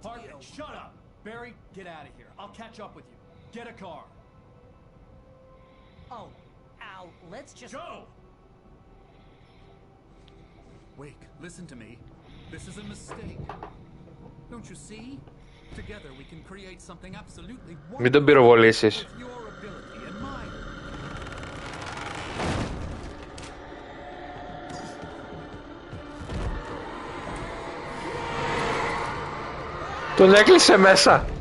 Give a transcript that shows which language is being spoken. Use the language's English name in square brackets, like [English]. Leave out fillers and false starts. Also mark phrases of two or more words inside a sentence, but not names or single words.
[English] Hartman, shut up. Barry, get out of here. I'll catch up with you. Get a car. Oh, Al, let's just... Go! Wake, listen to me. This is a mistake. Don't you see? Together we can create something absolutely wonderful. [Greek] Μην τον πυροβολήσεις. [English] With your ability and mine. [Greek] Τον έκλεισε μέσα.